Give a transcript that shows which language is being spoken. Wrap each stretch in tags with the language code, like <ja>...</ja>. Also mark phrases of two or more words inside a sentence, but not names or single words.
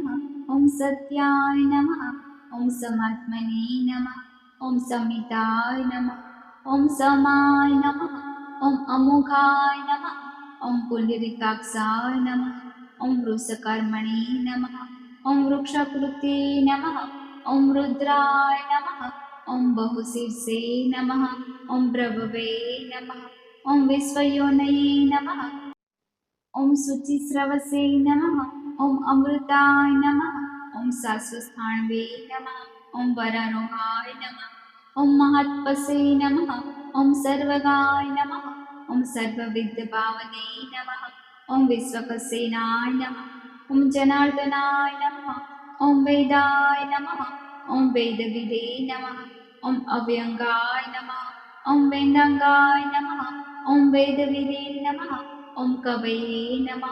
<sa>ઓમ સત્યાય નમઃ, ઓમ સમાત્મને નમઃ, ઓમ સમિતાય નમઃ, ઓમ સમાય નમઃ, ઓમ અમોઘાય નમઃ, ઓમ પુંડરીકાક્ષાય નમઃ, ઓમ વૃષકર્મણે નમઃ, ઓમ વૃક્ષકૃતે નમઃ, ઓમ રુદ્રાય નમઃ, ઓમ બહુશીર્ષે નમઃ, ઓમ પ્રભવે નમઃ, ઓમ વિશ્વયોનયે નમઃ, ઓમ શુચિસ્રવસે નમઃ, ઓમ અમૃતાય નમઃ, ઓમ શાશ્વતસ્થાણવે નમઃ, ઓમ વરારોહાય નમઃ, ઓમ મહાત્પસે નમઃ, ઓમ સર્વગાય નમઃ, ઓમ सर्वविद्भावने नमः। ॐ विश्वक्सेनाय नमः। ॐ जनार्दनाय नमः। ॐ वेदाय नमः। ॐ वेदविदे नमः। ॐ अव्यङ्गाय नमः। ॐ वेदाङ्गाय नमः। ॐ वेदविदे नमः। ॐ कवये नमः।</sa>